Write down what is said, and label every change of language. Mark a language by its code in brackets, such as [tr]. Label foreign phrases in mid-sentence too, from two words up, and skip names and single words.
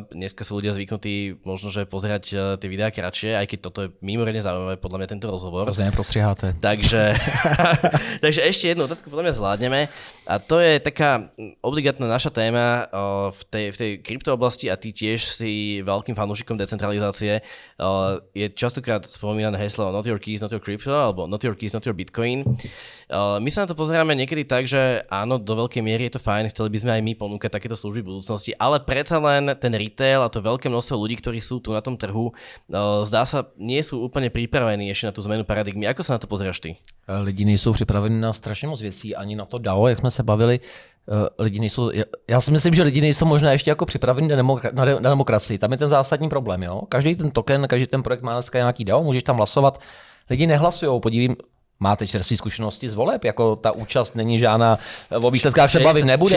[sk] Dneska sú ľudia zvyknutí možno, že pozerať tie videá kratšie, aj keď toto je mimoriadne zaujímavé, podľa mňa tento rozhovor. [cs] To neprostřiháte. [sk] Takže ešte jednu otázku podľa mňa zvládneme. A to je taká obligátna naša téma v tej kryptooblasti a ty tiež si veľkým fanúšikom decentralizácie. Je častokrát spomínané heslo [en] not your keys, not your crypto, [sk] alebo [en] not your keys, not your bitcoin. [sk] My sa na to pozeráme niekedy tak, že áno, do veľkej miery je to fajn, chceli by sme aj my ponúkať takéto služby v budúcnosti, ale predsa len ten retail a to veľké množstvo ľudí, ktorí sú tu na tom trhu, zdá sa, nie sú úplne pripravení ešte na tú zmenu paradigmy. Ako sa na to pozeráš ty? [cs] Lidi nejsou připraveni na strašně moc věcí, ani na to DAO, jak jsme se bavili. Lidi nejsou, já si myslím, že lidi nejsou možná ještě jako připraveni na demokracii. Tam je ten zásadní problém. Jo? Každý ten token, každý ten projekt má dneska nějaký DAO, můžeš tam hlasovat. Lidi nehlasují, podívím, máte čerstvé zkušenosti z voleb, jako ta účast není žádná, o výsledkách se bavit nebude.